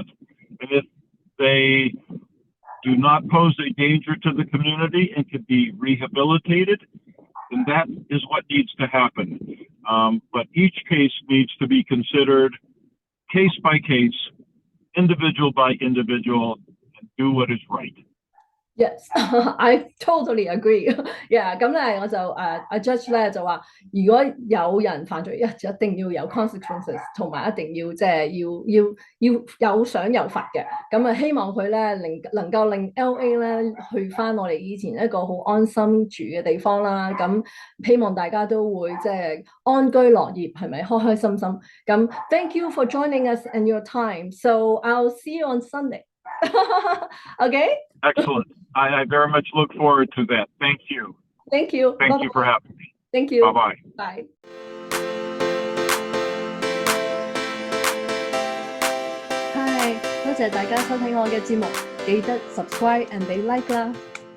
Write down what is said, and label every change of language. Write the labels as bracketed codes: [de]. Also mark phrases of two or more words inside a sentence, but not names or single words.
[en] And if they do not pose a danger to the community and can be rehabilitated, then that is what needs to happen. But each case needs to be considered case by case, individual by individual, and do what is right. Yes, I totally agree. Yeah, [yue] 咁咧我就阿 Judge 咧就話，如果有人犯罪，一定要有 consequences，同埋一定要即係要有賞有罰嘅。咁希望佢咧能夠令 LA 咧去翻我哋以前一個好安心住嘅地方啦。咁希望大家都會即係安居樂業，係咪開開心心？ [en] 咁 Thank you for joining us and your time. So I'll see you on Sunday. Okay? Excellent. I very much look forward to that. Thank you. Thank you. Thank Bye-bye. you for having me. Thank you. Bye-bye. Bye. [yue] Hi，多謝大家收睇我嘅節目，記得 [en] subscribe and [yue] 俾 like 啦。